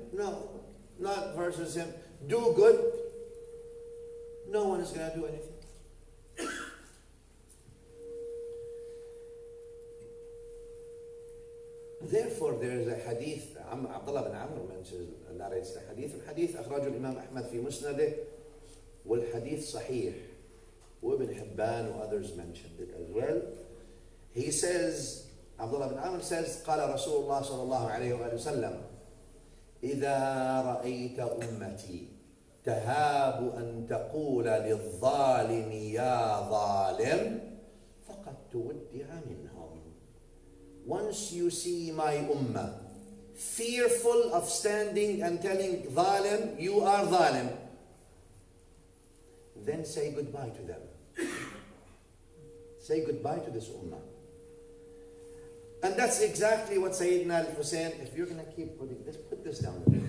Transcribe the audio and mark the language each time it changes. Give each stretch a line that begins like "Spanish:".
English: No, not versus him. Do good. No one is going to do anything. Therefore, there is a hadith, Abdullah bin Amr narrates the hadith.
Arabic: الحديث أخرجه الإمام أحمد في مسنده والحديث صحيح. وابن
English: Hibban and others mentioned it as well. He says, Abdullah bin Amr says,
Arabic: قال رسول الله صلى الله عليه وآله وسلم إذا رأيت أمتي تهاب أن تقول للظالم يا ظالم فقد تودع منهم.
English: Once you see my ummah fearful of standing and telling zalim, you are zalim, then say goodbye to them. Say goodbye to this ummah. And that's exactly what Sayyidina al-Hussein, if you're going to keep putting this, put this down.